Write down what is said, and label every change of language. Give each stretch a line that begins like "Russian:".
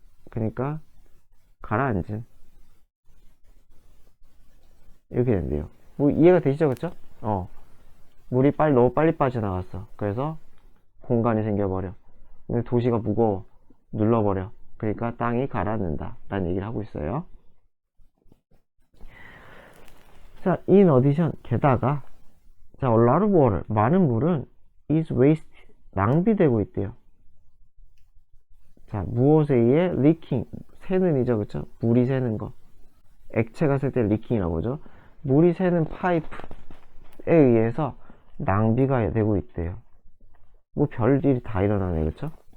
Korean: 그러니까 가라앉은 이렇게 된대요. 뭐 이해가 되시죠? 그쵸? 물이 너무 빨리 빠져나갔어. 그래서 공간이 생겨버려. 근데 도시가 무거워. 눌러버려. 그러니까 땅이 가라앉는다 라는 얘기를 하고 있어요.
English: 자, in addition 게다가 자, a lot of water 많은 물은 is wasted 낭비되고 있대요.
Korean: 자, 무엇에 의해 leaking 새는 이죠. 그쵸? 물이 새는 거. 액체가 셀 때 leaking이라고 하죠. 물이 새는 파이프에 의해서 낭비가 되고 있대요. 뭐 별일이 다 일어나네. 그쵸?